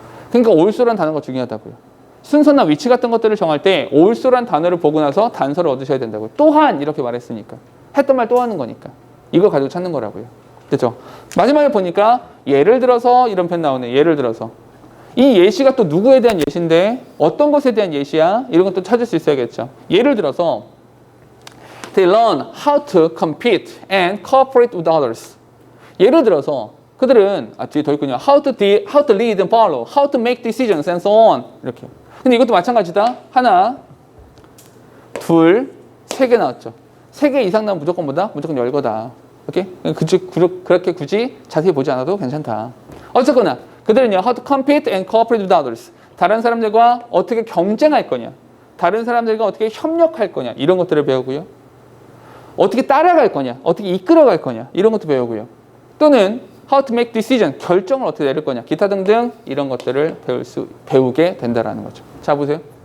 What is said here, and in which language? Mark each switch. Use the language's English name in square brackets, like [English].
[Korean] 그러니까 also라는 단어가 중요하다고요. 순서나 위치 같은 것들을 정할 때 also라는 단어를 보고 나서 단서를 얻으셔야 된다고요. 또한 이렇게 말했으니까. 했던 말 또 하는 거니까. 이걸 가지고 찾는 거라고요. 됐죠? 마지막에 보니까 예를 들어서 이런 표현 나오네. 예를 들어서. 이 예시가 또 누구에 대한 예시인데 어떤 것에 대한 예시야? 이런 것도 찾을 수 있어야겠죠. 예를 들어서 [English] They learn how to compete and cooperate with others. [Korean] 예를 들어서 그들은 뒤에 더 있군요. [English] How to lead and follow, how to make decisions and so on. [Korean] 이렇게. 근데 이것도 마찬가지다. 하나, 둘, 세 개 나왔죠. 세 개 이상 나오면 무조건 뭐다? 무조건 열거다. 오케이? 그렇게 굳이 자세히 보지 않아도 괜찮다. 어쨌거나 그들은요, [English] how to compete and cooperate with others. [Korean] 다른 사람들과 어떻게 경쟁할 거냐, 다른 사람들과 어떻게 협력할 거냐, 이런 것들을 배우고요. 어떻게 따라갈 거냐, 어떻게 이끌어갈 거냐, 이런 것도 배우고요. 또는 [English] how to make decision, [Korean] 결정을 어떻게 내릴 거냐, 기타 등등 이런 것들을 배우게 된다라는 거죠. 자, 보세요.